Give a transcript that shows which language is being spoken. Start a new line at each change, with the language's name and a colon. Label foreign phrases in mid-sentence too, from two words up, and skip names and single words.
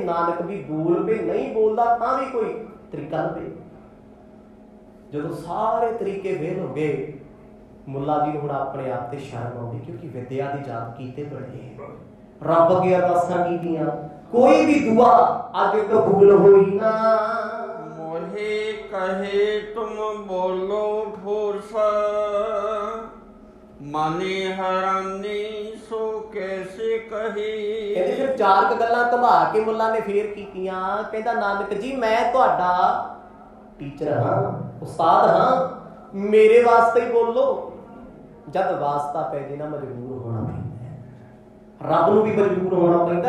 Punjabi: ਨਾਨਕ ਵੀ ਬੋਲ ਪਏ, ਨਹੀਂ ਬੋਲਦਾ ਤਾਂ ਵੀ ਕੋਈ ਤਰੀਕਾ ਲੱਭੇ। ਜਦੋਂ ਸਾਰੇ ਤਰੀਕੇ ਫੇਲ ਹੋ ਗਏ, ਮੁੱਲਾ ਜੀ ਨੂੰ ਹੁਣ ਆਪਣੇ ਆਪ ਤੇ ਸ਼ਰਮ ਆਉਂਦੀ, ਕਿਉਂਕਿ ਵਿਦਿਆ ਦੀ ਜਾਤ ਕੀਤੇ ਬੜੇ, ਰੱਬ ਅੱਗੇ ਅਰਦਾਸਾਂ ਕੀਤੀਆਂ, ਕੋਈ ਵੀ ਦੁਆ ਅੱਜ ਕਬੂਲ ਹੋਈ ਨਾ।
Hindi: मोहे कहे तुम बोलो ठोस, माने हरानी सो कैसे कही।
Punjabi: ਕਹਿੰਦੇ ਫਿਰ ਚਾਰ ਕ ਗੱਲਾਂ ਘੁਮਾ ਕੇ ਮੁੱਲਾ ਨੇ ਫੇਰ ਕੀਤੀਆਂ। ਕਹਿੰਦਾ ਨਾਨਕ ਜੀ ਮੈਂ ਤੁਹਾਡਾ ਟੀਚਰ ਹਾਂ, ਉਸਤਾਦ ਹਾਂ, ਮੇਰੇ ਵਾਸਤੇ ਹੀ ਬੋਲੋ। ਜਦ ਵਾਸਤਾ ਪੈ ਜੇ ਨਾ ਮਜਬੂਰ ਹੋਣਾ ਪੈਂਦਾ, ਰੱਬ ਨੂੰ ਵੀ ਮਜਬੂਰ ਹੋਣਾ ਪੈਂਦਾ।